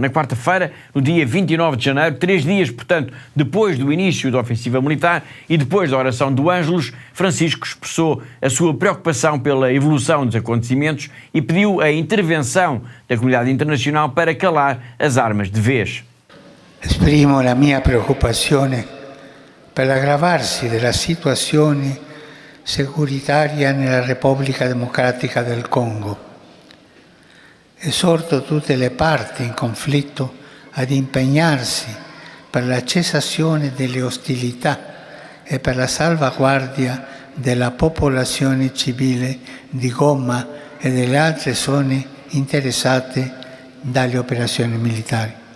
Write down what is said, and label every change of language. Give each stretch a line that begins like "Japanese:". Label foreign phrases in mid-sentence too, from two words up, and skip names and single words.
Portuguese: Na quarta-feira, no dia 29 de janeiro, 3 dias, portanto, depois do início da ofensiva militar e depois da oração do Ângelus, Francisco expressou a sua preocupação pela evolução dos acontecimentos e pediu a intervenção da comunidade internacional para calar as armas de vez.
Italian: Esprimo la mia preoccupazione per l'aggravarsi della situazione securitaria nella Repubblica Democratica del Congo. Esorto tutte le parti in conflitto ad impegnarsi per la cessazione delle ostilità e per la salvaguardia della popolazione civile di Goma e delle altre zone interessate dalle operazioni militari.